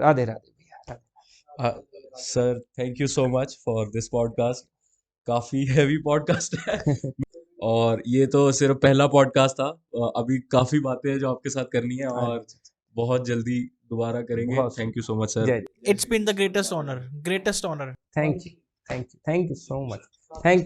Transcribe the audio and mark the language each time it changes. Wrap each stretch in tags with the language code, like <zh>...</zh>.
<hi>राधे राधे भैया, Radhe. Sir</hi> <en>Thank you so much for this podcast.</en> <hi>काफ़ी heavy podcast है और ये तो सिर्फ पहला पॉडकास्ट था। अभी काफ़ी बातें हैं जो आपके साथ करनी है और बहुत जल्दी दोबारा करेंगे। बहुत</hi> <en>Thank you so much sir.</en> <hi>जय</hi> <en>It's been the greatest honor. Greatest honor. Thank you, thank you, thank you so much, thank you.</en>